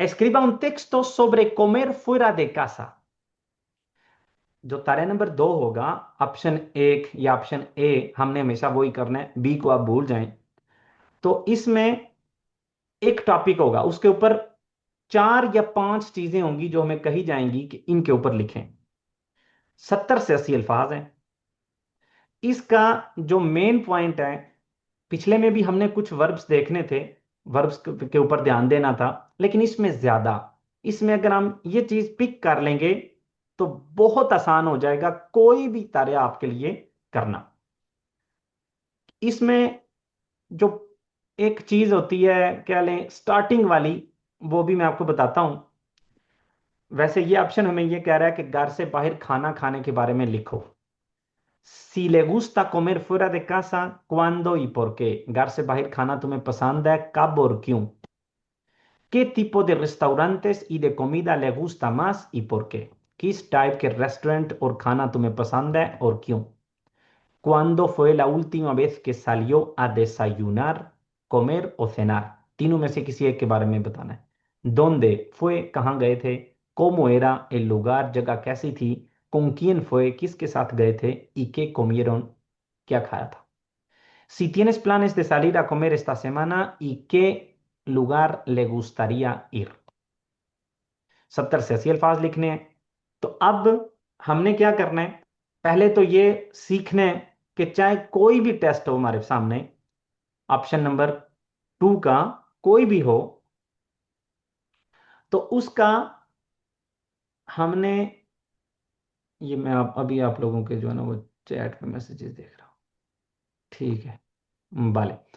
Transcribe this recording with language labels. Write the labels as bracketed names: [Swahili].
[Spanish] Escriba un texto sobre comer fuera de casa। [Hindi] जो तारे number 2 होगा, ऑप्शन 1 या ऑप्शन ए, हमने हमेशा वही करना है, बी को आप भूल जाएं। तो इसमें एक टॉपिक होगा, उसके ऊपर 4 या 5 चीजें होंगी जो हमें कही जाएंगी कि इनके ऊपर लिखें। 70 से 80 अल्फाज हैं। इसका जो मेन पॉइंट है, पिछले में भी हमने कुछ वर्ब्स देखने थे, वर्ब्स के ऊपर ध्यान देना था, लेकिन इसमें ज्यादा, इसमें अगर हम ये चीज पिक कर लेंगे तो बहुत आसान हो जाएगा कोई भी कार्य आपके लिए करना। इसमें जो एक चीज होती है, क्या लें, स्टार्टिंग वाली, वो भी मैं आपको बताता हूं। वैसे ये ऑप्शन हमें ये कह रहा है कि घर से बाहर खाना खाने के बारे में लिखो। [Spanish] Si le gusta comer fuera de casa, ¿cuándo y por qué? [Hindi] घर से बाहर खाना तुम्हें पसंद है, कब और क्यों? [Spanish] ¿Qué tipo de restaurantes y de comida le gusta más y por qué? [Hindi] किस टाइप के रेस्टोरेंट और खाना तुम्हें पसंद है और क्यों? [Spanish] ¿Cuándo fue la última vez que salió a desayunar, comer o cenar? [Hindi] तीनों में से किसी एक के बारे में बताना है। [Spanish] ¿Dónde fue? [Hindi] कहाँ गए थे? [Spanish] ¿Cómo era el lugar? [Hindi] जगह कैसी थी? [Spanish] ¿Con quién fue? [Hindi] किसके साथ गए थे? [Spanish] ¿Y qué comieron? [Hindi] क्या खाया था? [Spanish] Si tienes planes de salir a comer esta semana, ¿y qué lugar le gustaría ir? [Hindi] 70 से 80 अल्फाज लिखने हैं। तो अब हमने क्या करना है, पहले तो ये सीखना है कि चाहे कोई भी टेस्ट हो हमारे सामने, ऑप्शन नंबर 2 का कोई भी हो, तो उसका हमने, ये मैं अभी आप लोगों के जो है ना वो चैट पे मैसेजेस देख रहा हूं, ठीक है वाले।